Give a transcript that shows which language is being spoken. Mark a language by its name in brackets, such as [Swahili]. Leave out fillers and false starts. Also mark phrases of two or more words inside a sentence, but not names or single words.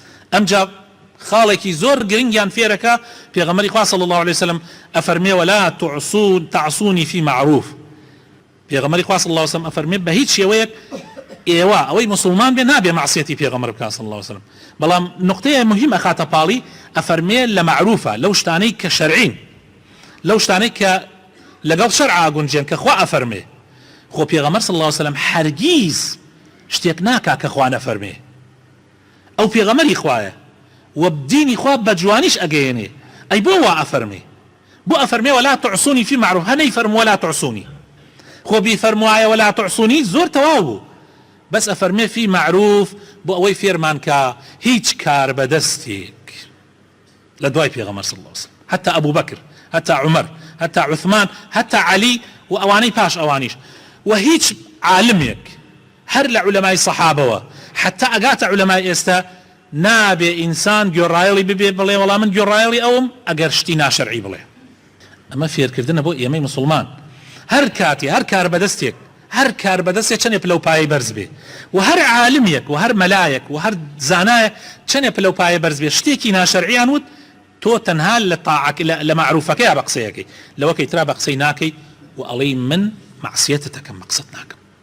[Central Kurdish] ئەمجا خاڵێکی زۆر گرنگیان فێرەکە پێغەمبەری خوا [Arabic] صلی الله عليه وسلم [Central Kurdish] ئەفەرمێ [Arabic] ولا تعصوني في معروف [Central Kurdish] پێغەمبەری خوا [Arabic] صلی الله عليه وسلم [Central Kurdish] ئەفەرمێ بە هیچ شێوەیەک ئێوە ئەوەی مسلمان بێ نابێ معسیەتی پێغەمبەر بکات [Arabic] صلی الله عليه وسلم [Central Kurdish] بەڵام نقطەیە مهم ئەخاتە پاڵی ئەفەرمێ لە معروفە لەو شتانەی کە شەرعین لەو شتانەی کە لەگەڵ شەرعا گونجێن کە خوا ئەفەرمێ خۆ پێغەمبەر [Arabic] صلی الله عليه وسلم [Central Kurdish] هەرگیز شتێک ناکا کە خوا نەفەرمێ ئەو پێغەمبەری خوایە و بدینی خوا بە جوانیش ئەگەیەنێ ئەی بۆ وا ئەفەرمێ بۆ ئەفەرمێ [Arabic] ولا تعصوني في معروف [Central Kurdish] هەنەی فەرمووە [Arabic] ولا تعصوني [Central Kurdish] خۆ بیفەرموایە [Arabic] ولا تعصوني [Central Kurdish] زۆر تەواو بوو بەس ئەفەرمێ [Arabic] في معروف [Central Kurdish] بۆ ئەوەی فێرمانکە هیچ کار بەدەستێک لە دوای پێغەمبەر [Arabic] صلی الله عليه وسلم حتى أبو بكر حتى عمر حتى عثمان حتى علي [Central Kurdish] و ئەوانەی پاش ئەوانیش و هیچ عالمێک هەر لە عولەمای سەحابەوە حتى ئەگاتە عولەمای ئێستا نابێ ئینسان گۆڕایەڵی ببێ بڵێ وەڵام من گۆڕایەڵی ئەوم ئەگەر شتی ناشەرعی بڵێ ئەمە فێرکردنە بۆ ئێمەی مسلمان هەر کاتی هەر کار بەدەستێک هەر کار بەدەستێک چەندێ پلەپایە بەرز بێ و هەر عالمێک و هەر مەلایەک و هەر زانایەک چەندێ پلەپایە بەرز بێ شتێکی ناشەرعیان وت تۆ تەنها لە طاعەک لە معروفەکەی بە قسەیەکەی لەوەکەی ترا بە قسەی ناکەی و ئەڵێی من معسیەتت دەکەم مەقسەد ناکەم